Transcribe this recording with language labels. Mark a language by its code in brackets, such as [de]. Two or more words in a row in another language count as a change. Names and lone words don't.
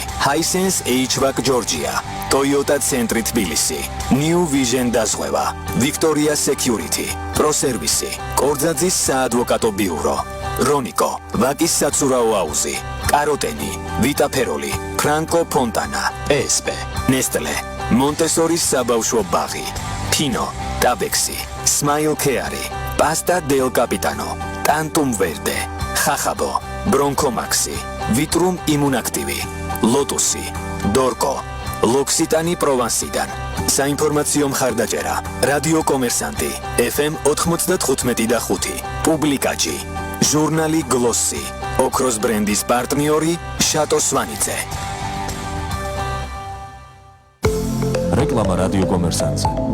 [ka] Hisense HVAC Georgia, Toyota ცენტრი თბილისი, New Vision დაზღვევა, Victoria Security, Pro Service, კორძაძის საადვოკატო ბიურო, Ronico, ვაკის საცურაო აუზი, Karoteni, Vita Peroli, Franco Fontana, ESP, Nestle, Montessori საბავშვო ბაღი, Pino, Tabexi, Smile Care, Pasta del Capitano, Tantum Verde, Xaxabo, Bronco Maxi, Vitrum Immunactivi, Lotusi, Dorco, L'Occitanie Provenceიდან. საინფორმაციო მხარდაჭერა, რადიო კომერსანტი, FM 95.5, პუბლიკაჯი, ჟურნალი გლოსი, ოქროს ბრენდის პარტნიორი, შატო სვანიძე. რეკლამა რადიო კომერსანტზე.